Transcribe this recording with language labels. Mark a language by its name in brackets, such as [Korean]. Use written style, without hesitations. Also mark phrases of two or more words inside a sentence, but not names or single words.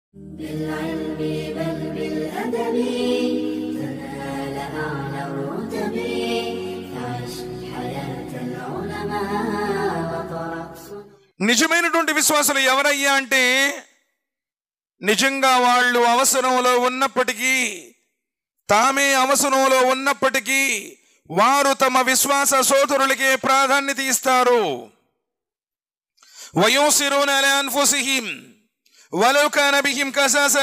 [Arabic] بالعلم بل بالأدب تنال أعلى الرتب فعش حياة العلماء وترقص. [Telugu] నిజమైనటువంటి విశ్వాసులు ఎవరయ్యా అంటే, నిజంగా వాళ్ళు అవసరంలో ఉన్నప్పటికీ, తామే అవసరంలో ఉన్నప్పటికీ వారు తమ విశ్వాస సోదరులకే ప్రాధాన్యత ఇస్తారు. [Arabic] ويؤثرون على أنفسهم ولو كان بهم خصاصة.